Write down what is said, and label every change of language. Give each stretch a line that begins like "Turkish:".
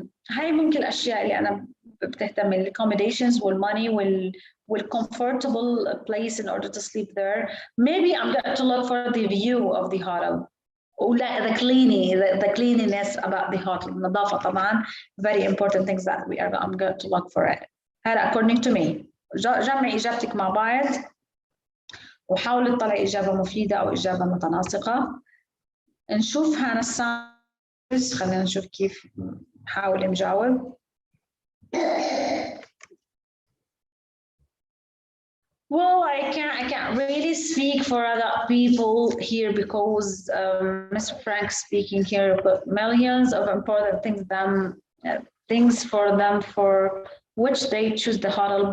Arabic: هاي ممكن الأشياء اللي أنا بتهتم
English: ال accommodations والmoney comfortable place in order to sleep there. Maybe I'm going to look for the view of the hotel. the cleanliness about the hotel.
Arabic: النظافة طبعا
English: very important things that I'm going to look for it. هذا according to me.
Arabic: جمعي إجابتك مع بعض وحاولي تطلعي إجابة مفيدة أو إجابة متناسقة. نشوف هنا الساينس، خلينا نشوف كيف نحاول نجاوب.
English: Well, I can't really speak for other people here because Mr. Frank speaking here, but millions of important things for them for which they choose the hotel.